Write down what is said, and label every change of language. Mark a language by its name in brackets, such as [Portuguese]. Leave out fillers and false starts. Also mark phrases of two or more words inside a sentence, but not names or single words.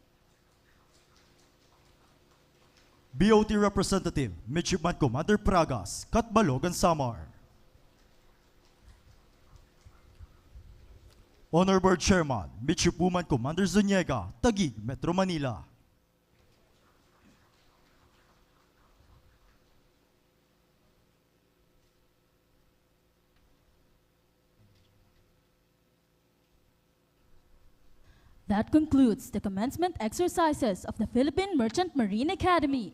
[English] BOT Representative, Midshipman Commander Pragas, Catbalogan, Samar. Honor Board Chairman, Midshipman Commander Zuniega, Taguig, Metro Manila. That concludes the commencement exercises of the Philippine Merchant Marine Academy.